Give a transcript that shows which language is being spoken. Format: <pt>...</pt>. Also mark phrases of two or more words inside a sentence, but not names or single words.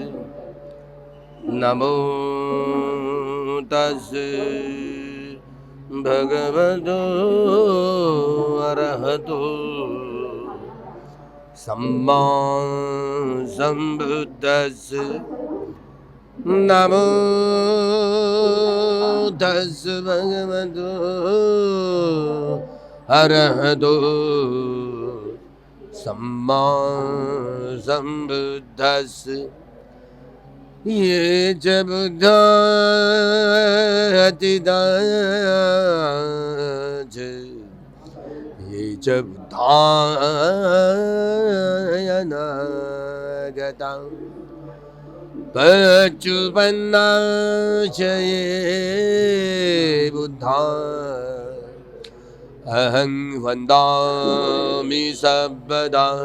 <pi>नमो तस्से भगवतो अरहतो सम्मा संबुद्दस्से। नमो तस्से भगवतो अरहतो सम्मा संबुद्दस्से। ये च बुद्धा अतिदाच ये च बुद्धायनागता पच्चुपन्नाच ये बुद्धा अहं वन्दामि सर्वदा।</pi>